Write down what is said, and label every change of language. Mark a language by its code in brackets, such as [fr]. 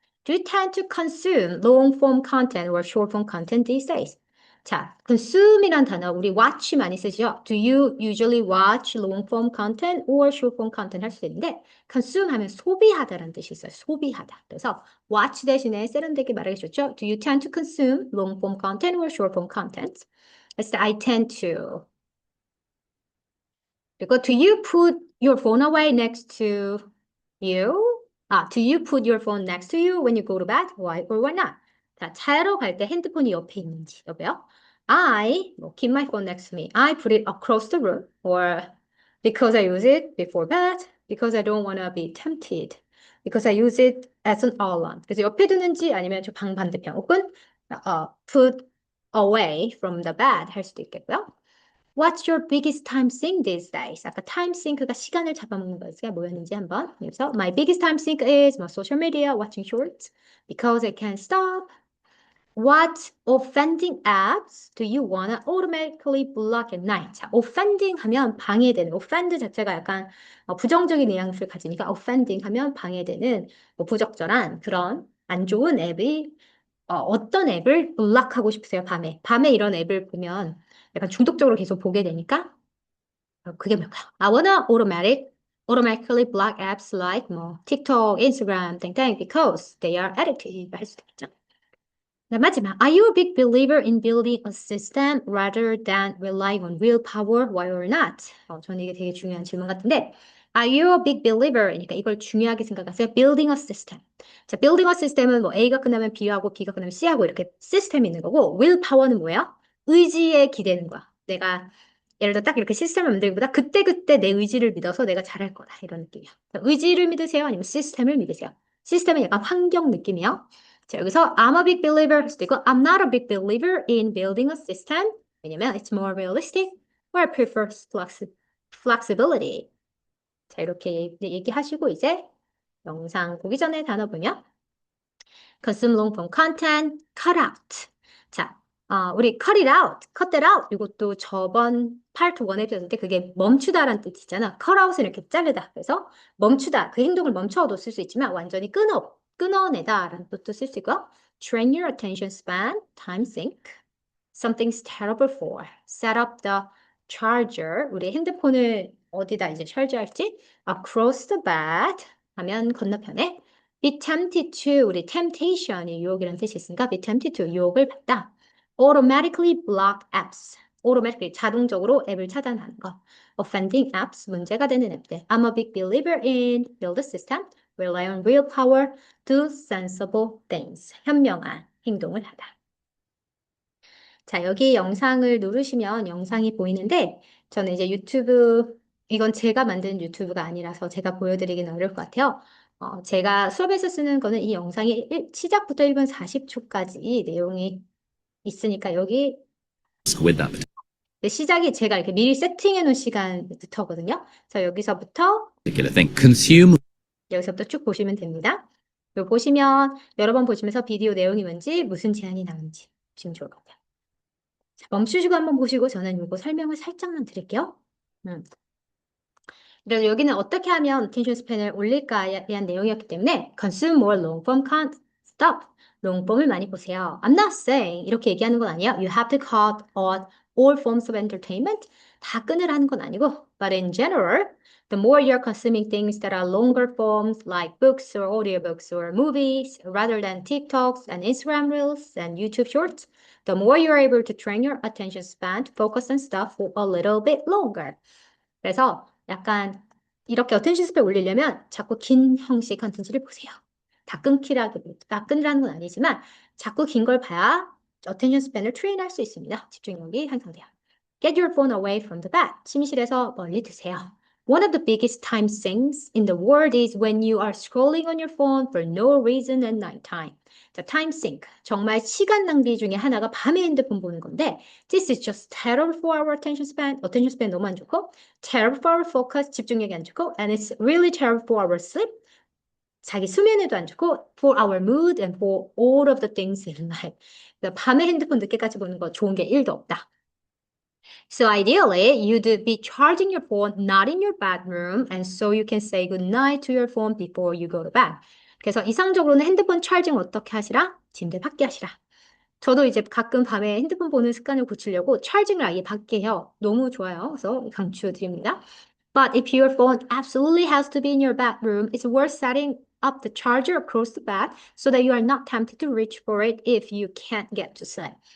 [en] Do you tend to consume long form content or short form content these days? [ko] 자, consume이란 단어 우리 watch 많이 쓰죠. [en] Do you usually watch long form content or short form content [ko] 할 수 있는데 consume 하면 소비하다라는 뜻이 있어요. 소비하다. 그래서 watch 대신에 세련되게 말하기 좋죠. [en] Do you tend to consume long form content or short form content? It's I tend to. [ko] 그리고 [en] do you put your phone away next to you? Do you put your phone next to you when you go to bed? Why or why not? [ko] 자, 자러 갈 때 핸드폰이 옆에 있는지 여보요. 뭐, [en] keep my phone next to me. I put it across the room. Or because I use it before bed. Because I don't want to be tempted. Because I use it as an alarm. [ko] 그래서 옆에 두는지 아니면 저 방 반대편 혹은 [en] put away from the bed [ko] 할 수도 있겠고요. [en] What's your biggest time sink these days? [ko] 아까 time sink가 시간을 잡아먹는 거였어요. 뭐였는지 한번. 그래서 [en] my biggest time sink is my social media, watching shorts, because I can't stop. What offending apps do you wanna automatically block at night? [ko] 자, [en] offending [ko] 하면 방해되는, offend 자체가 약간 부정적인 뉘앙스를 가지니까 offending 하면 방해되는 뭐 부적절한 그런 안 좋은 앱이 어떤 앱을 블락하고 싶으세요, 밤에? 밤에 이런 앱을 보면 약간 중독적으로 계속 보게 되니까 그게 뭘까요? [en] I wanna automatically block apps like [ko] 뭐 틱톡, 인스타그램, 땡땡 [en] because they are addictive [ko] 할 수도 있죠. 네, 마지막. [en] Are you a big believer in building a system rather than relying on willpower? Why or not? [ko] 저는 이게 되게 중요한 질문 같은데 [en] Are you a big believer? [ko] 그러니까 이걸 중요하게 생각하세요. [en] Building a system. [ko] 자, building a system은 뭐 A가 끝나면 B하고 B가 끝나면 C하고 이렇게 시스템이 있는 거고 willpower는 뭐예요? 의지에 기대는 거야. 내가 예를 들어 딱 이렇게 시스템을 만들기보다 그때그때 내 의지를 믿어서 내가 잘할 거다. 이런 느낌이야. 의지를 믿으세요? 아니면 시스템을 믿으세요? 시스템은 약간 환경 느낌이요. 자, 여기서 [en] I'm a big believer [ko] 할 수도 있고 [en] I'm not a big believer in building a system. [ko] 왜냐면 [en] it's more realistic or I prefer flexibility. [ko] 자, 이렇게 얘기하시고 이제 영상 보기 전에 단어 보면 [en] consume long form content, cut out. [ko] 자, 우리 [en] cut it out, cut that out. [ko] 이것도 저번 파트 1에 배웠을 때 그게 멈추다라는 뜻이잖아. [en] cut out [ko] 은 이렇게 자르다. 그래서 멈추다. 그 행동을 멈춰도 쓸 수 있지만 완전히 끊어내다라는 뜻도 쓸 수 있고요. [en] Train your attention span, time sink. Something's terrible for. Set up the charger. [ko] 우리 핸드폰을 어디다 이제 charge할지. [en] Across the bed. [ko] 하면 건너편에. [en] Be tempted to. [ko] 우리 temptation이 유혹이라는 뜻이 있으니까 [en] be tempted to. [ko] 유혹을 받다. [en] Automatically block apps. [ko] automatically 자동적으로 앱을 차단하는 거. [en] Offending apps. [ko] 문제가 되는 앱들. [en] I'm a big believer in build a system. Rely on real power. Do sensible things. [ko] 현명한 행동을 하다. 자, 여기 영상을 누르시면 영상이 보이는데 저는 이제 유튜브, 이건 제가 만든 유튜브가 아니라서 제가 보여드리기는 어려울 것 같아요. 제가 수업에서 쓰는 거는 이 영상이 시작부터 1분 40초까지 내용이 있으니까 여기 [en] with that [ko] 시작이 제가 이렇게 미리 세팅해 놓은 시간부터거든요. 그래서 [en] particular thing. Consume [ko] 여기서부터 쭉 보시면 됩니다. 여기 보시면 여러 번 보시면서 비디오 내용이 뭔지 무슨 제안이 나오는지 보시면 좋을 것 같아요. 자, 멈추시고 한번 보시고 저는 이거 설명을 살짝만 드릴게요. 그래서 여기는 어떻게 하면 attention span을 올릴까에 대한 내용이었기 때문에 [en] consume more long form content. [ko] Stop. [en] long form [ko] 을 많이 보세요. [en] I'm not saying [ko] 이렇게 얘기하는 건 아니에요. [en] You have to cut out all forms of entertainment. [ko] 다 끊으라는 건 아니고 [en] but in general, the more you're consuming things that are longer forms like books or audiobooks or movies rather than TikToks and Instagram Reels and YouTube Shorts, the more you're able to train your attention span to focus on stuff for a little bit longer. [ko] 그래서 약간 이렇게 어텐션 스팬 올리려면 자꾸 긴 형식 컨텐츠를 보세요. 다 끊으라는 건 아니지만 자꾸 긴 걸 봐야 어텐션 스팬을 트레인할 수 있습니다. 집중력이 향상돼요. [en] Get your phone away from the bed. [ko] 침실에서 멀리 두세요. [en] One of the biggest time sinks in the world is when you are scrolling on your phone for no reason at night time. [ko] 자, time sink. 정말 시간 낭비 중에 하나가 밤에 핸드폰 보는 건데 [en] This is just terrible for our attention span. attention span [ko] 너무 안 좋고 [en] terrible for our focus. [ko] 집중력이 안 좋고 [en] and it's really terrible for our sleep. [ko] 자기 수면에도 안 좋고 [en] for our mood and for all of the things in life. [ko] 밤에 핸드폰 늦게까지 보는 거 좋은 게 1도 없다. [en] So ideally, you'd be charging your phone not in your bedroom, and so you can say goodnight to your phone before you go to bed. [ko] 그래서 이상적으로는 핸드폰 찰징 어떻게 하시라? 침대 밖에 하시라. 저도 이제 가끔 밤에 핸드폰 보는 습관을 고치려고 찰징을 아예 밖에 해요. 너무 좋아요. 그래서 강추드립니다. [en] But if your phone absolutely has to be in your bedroom, it's worth setting up the charger across the bed so that you are not tempted to reach for it if you can't get to sleep.